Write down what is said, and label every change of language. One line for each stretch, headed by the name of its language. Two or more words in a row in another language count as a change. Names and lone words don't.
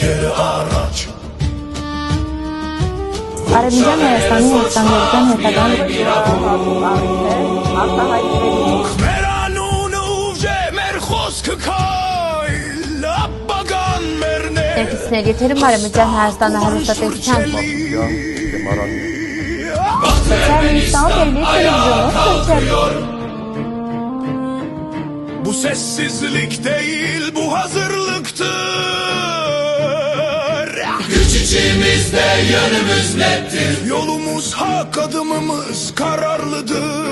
Armenian: Արևմտյան Հայաստանի հերթական Մեր անունը ուժ է, մեր խոսքը քայլ, ապագան մերն է Ներկայացնելու եթերում Արևմտյան Հայաստանը հեռուստատեսության
Turkish: Bu sessizlik değil, bu hazırlıktır Güç içimizde, yönümüz nettir Yolumuz hak, adımımız kararlıdır